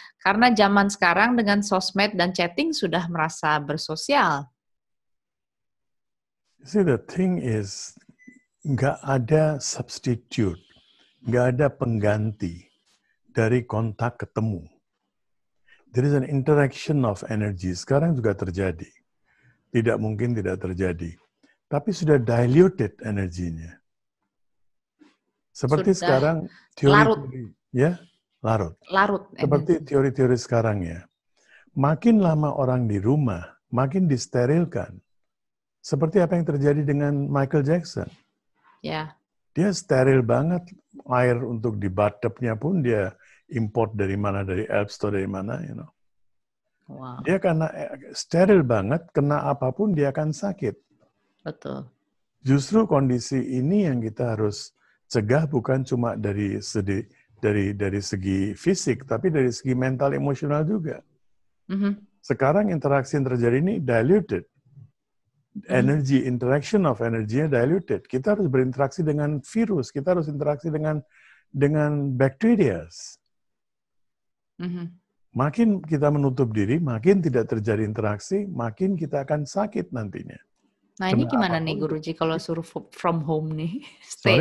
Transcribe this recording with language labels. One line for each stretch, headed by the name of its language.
Indonesian: Karena zaman sekarang dengan sosmed dan chatting sudah merasa bersosial.
English: See, the thing is,
Indonesian: nggak ada substitute, nggak ada pengganti dari kontak ketemu.
English: There is an interaction of energy.
Indonesian: Sekarang juga terjadi. Tidak mungkin tidak terjadi. Tapi sudah diluted energinya. Seperti sudah sekarang teori larut. Seperti teori-teori sekarang ya. Makin lama orang di rumah, makin disterilkan. Seperti apa yang terjadi dengan Michael Jackson. Ya. Dia steril banget. Air untuk di bathtubnya pun dia import dari mana, dari Alps atau dari mana,
English: you know.
Indonesian: Wow. Dia karena steril banget, kena apapun dia akan sakit. Betul. Justru kondisi ini yang kita harus cegah, bukan cuma dari segi fisik, tapi dari segi mental emosional juga. Sekarang interaksi yang terjadi ini diluted.
English: Energy, interaction of energy-nya diluted.
Indonesian: Kita harus berinteraksi dengan virus, kita harus interaksi dengan bacteria. Makin kita menutup diri, makin tidak terjadi interaksi, makin kita akan sakit nantinya. Nah ini gimana nih Guruji kalau suruh
English: from home
Indonesian: nih, stay